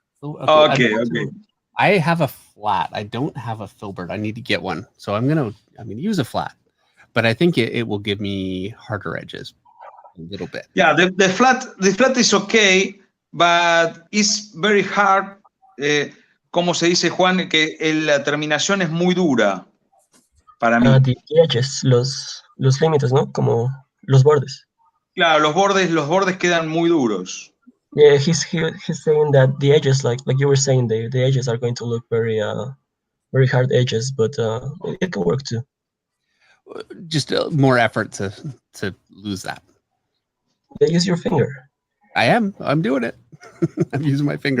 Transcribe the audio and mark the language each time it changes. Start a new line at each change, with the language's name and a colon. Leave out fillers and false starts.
English: Okay. I have a flat. I don't have a filbert. I need to get one. So I'm gonna use a flat, but I think it will give me harder edges a little bit. Yeah, the flat is okay, but it's very hard.
Spanish: Como se dice, Juan, que la terminación es muy dura para mí.
English: The edges,
Spanish: los límites, ¿no? Como los bordes. Claro, los bordes quedan muy duros.
English: Yeah, he's saying that the edges, like you were saying, the edges are going to look very hard edges, but it can work too. Just more effort to lose that. Yeah, use your finger. I am. I'm doing it. I'm using my finger.